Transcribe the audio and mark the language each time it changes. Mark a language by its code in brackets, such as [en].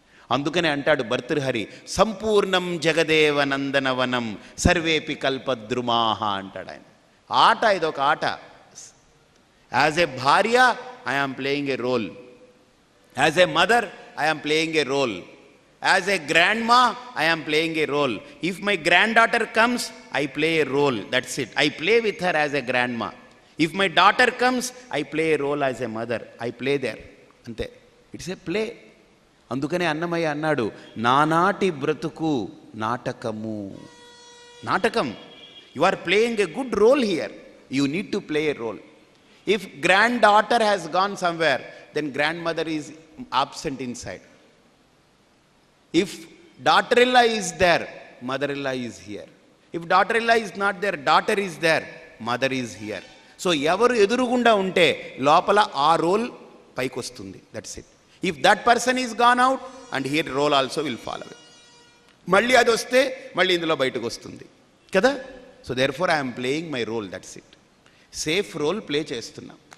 [te] అందుకనే అంటాడు భర్తృహరి, సంపూర్ణం జగదేవ నందనవనం సర్వేపి కల్పద్రుమాహ అంటాడు ఆయన. ఆట, ఇదొక ఆట. [en] As a భార్య I am playing a role, as a mother I am playing a role, as a grandma I am playing a role. If my granddaughter comes, I play a role, that's it. I play with her as a grandma. If my daughter comes, I play a role as a mother. I play there, ante. It's a play. [te] అందుకనే అన్నమయ్య అన్నాడు, నానాటి బ్రతుకు నాటకము. నాటకం. [en] You are playing a good role here. You need to play a role. If granddaughter has gone somewhere, then grandmother is absent inside. If daughter-in-law is there, mother-in-law is here. If daughter-in-law is not there, daughter is there, mother is here. [te] So ఎవరు ఎదురుగుండా ఉంటే లోపల ఆ role పైకి వస్తుంది, [en] That's it. If that person is gone out, and here role also will follow. [te] మళ్ళీ అది వస్తే మళ్ళీ ఇందులో బయటకు వస్తుంది కదా. [en] So therefore I'm playing my role, that's it. Safe role play చేస్తున్నా.